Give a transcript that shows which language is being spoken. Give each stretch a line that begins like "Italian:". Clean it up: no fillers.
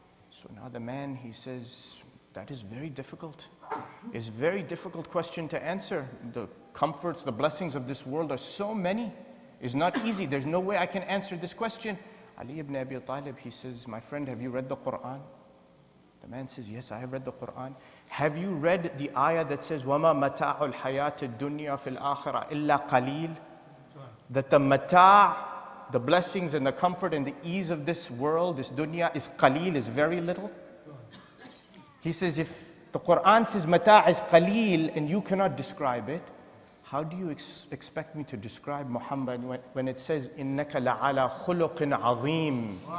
English: So now the man, he says, that is very difficult. It's a very difficult question to answer. The comforts, the blessings of this world are so many. It's not easy. There's no way I can answer this question. Ali ibn Abi Talib, he says, my friend, have you read the Quran? The man says, yes, I have read the Quran. Have you read the ayah that says,
Arabic: وَمَا مَتَاعُ الْحَيَاةِ الدُّنْيَا فِي الْآخِرَةِ إِلَّا قَلِيلٌ?
English: That the mata', the blessings and the comfort and the ease of this world, this dunya, is qaleel, is very little. He says, if the Quran says mata' is qaleel and you cannot describe it, how do you expect me to describe Muhammad when it says,
Arabic: إِنَّكَ لَعَلَى خُلُقٍ عَظِيمٍ?